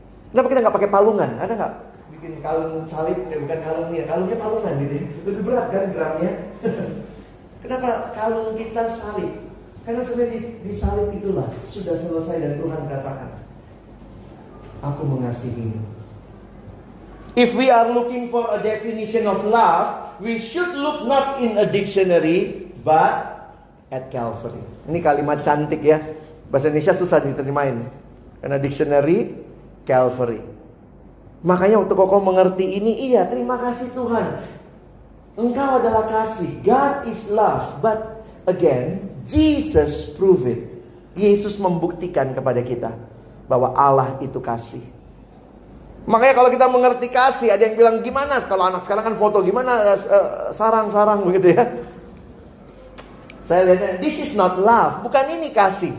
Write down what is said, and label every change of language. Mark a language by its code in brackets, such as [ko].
[id] Kenapa kita nggak pakai palungan? Ada nggak bikin kalung salib? Bukan kalungnya, kalungnya palungan gitu ya. Lebih berat kan gramnya? Kenapa kalung kita salib? Karena sebenarnya di salib itulah sudah selesai dan Tuhan katakan, aku mengasihimu. [en] If we are looking for a definition of love, we should look not in a dictionary, but at Calvary. [id] Ini kalimat cantik ya. Bahasa Indonesia susah diterjemahin. Karena dictionary, Calvary. Makanya waktu Koko mengerti ini, iya terima kasih Tuhan. Engkau adalah kasih. [en] God is love. But again, Jesus prove it. [id] Yesus membuktikan kepada kita bahwa Allah itu kasih. Makanya kalau kita mengerti kasih, ada yang bilang gimana kalau anak sekarang kan foto gimana sarang-sarang begitu ya. Saya lihatnya, [en] this is not love. [id] Bukan ini kasih.